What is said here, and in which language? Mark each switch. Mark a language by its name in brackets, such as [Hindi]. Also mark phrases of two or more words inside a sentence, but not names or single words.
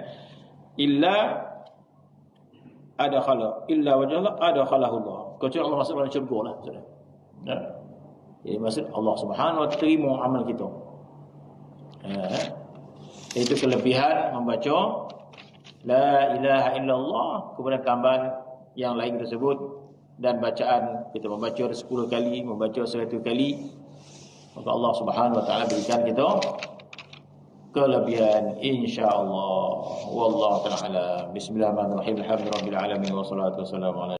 [Arabic] إلا وجه الله أدخله الله. [Malay] Kecuali Allah masuk dalam syurga lah. Ya. Jadi maksud Allah [Arabic] سبحانه وتعالى [Malay] terima amal kita. Itu kelebihan membaca la ilaha illallah kepada tambahan yang lain tersebut. Dan bacaan kita membaca 10 kali, membaca 100 kali, maka Allah [Arabic] سبحانه وتعالى [Malay] berikan kita kelebihan insya-Allah. [Arabic] والله تعالى. بسم الله الرحمن الرحيم الحمد لله رب العالمين والصلاة والسلام على